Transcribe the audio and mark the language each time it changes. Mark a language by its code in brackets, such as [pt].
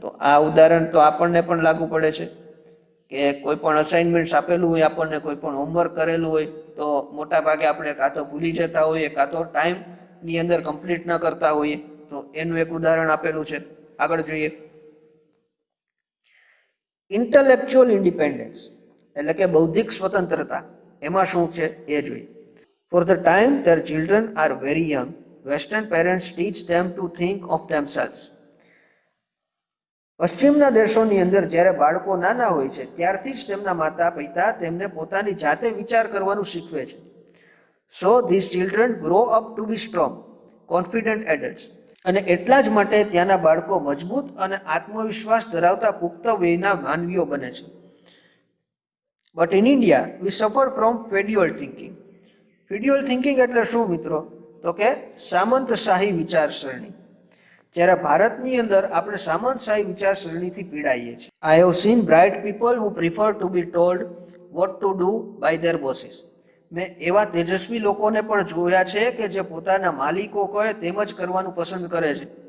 [gu] તો આ ઉદાહરણ તો આપણને પણ લાગુ પડે છે કે કોઈ પણ અસાઇનમેન્ટ્સ આપેલું હોય, આપણને કોઈ પણ હોમવર્ક કરેલું હોય તો મોટા ભાગે આપણે કાં તો ભૂલી જતા હોઈએ કાં તો ટાઈમની અંદર કમ્પ્લીટ ન કરતા હોઈએ. તો એનું એક ઉદાહરણ આપેલું છે. આગળ જોઈએ. ઇન્ટેલેક્ચ્યુઅલ ઇન્ડિપેન્ડન્સ એટલે કે બૌદ્ધિક સ્વતંત્રતા, એમાં શું છે એ જોઈએ. [en] For the time their children are very young, Western parents teach them to think of themselves. [gu] પશ્ચિમના દેશોની અંદર જ્યારે બાળકો નાના હોય છે ત્યારથી જ તેમના માતા પિતા તેમને પોતાની જાતે વિચાર કરવાનું શીખવે છે. [en] So these children grow up to be strong, confident adults. [gu] અને એટલા જ માટે ત્યાંના બાળકો મજબૂત અને આત્મવિશ્વાસ ધરાવતા પુખ્ત વયના માનવીઓ બને છે. [en] But in India, we suffer from feudal thinking. [gu] Feudal thinking એટલે શું મિત્રો? તો કે સામંતશાહી વિચારસરણી. જ્યારે ભારતની અંદર આપણે સામંતશાહી વિચારસરણીથી પીડાઈએ છીએ. [en] I have seen bright people who prefer to be told what to do by their bosses. [gu] મેં એવા તેજસ્વી લોકોને પણ જોયા છે કે જે પોતાના માલિકો કહે તેમ જ કરવાનું પસંદ કરે છે.